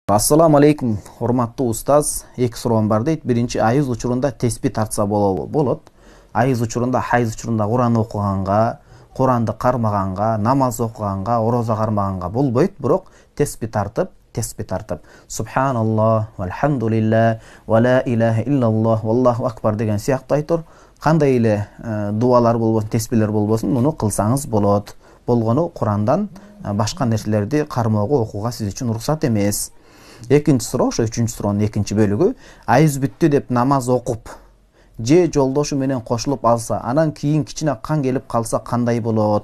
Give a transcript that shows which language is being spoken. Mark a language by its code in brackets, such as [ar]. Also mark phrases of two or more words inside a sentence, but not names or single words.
[ar] السلام عليكم, [ky] hormаттуу устаз. Эки суроом бар дейт. Биринчи, айыз учурунда теспи тартса болобу? Болот. Айыз учурунда, хайыз учурунда Куран окуганга, Куранды кармаганга, намаз окуганга, орозо кармаганга болбойт, бирок теспи тартып, [ar] سبحان الله، والحمد لله، ولا إله إلا الله، والله أكبر [ky] деген сыяктуу айтор. Кандай эле дуалар болбосун, теспилер болбосун, муну кылсаңыз болот. Болгону Курандан башка нерселерди кармоого, окууга сиз үчүн уруксат эмес. Экинчи суроо, ошо үчүнчү суроонун экинчи бөлүгү, айыз бүттү деп намаз окуп, же жолдошу менен кошулуп алса, анан кийин кичине кан келип калса кандай болот?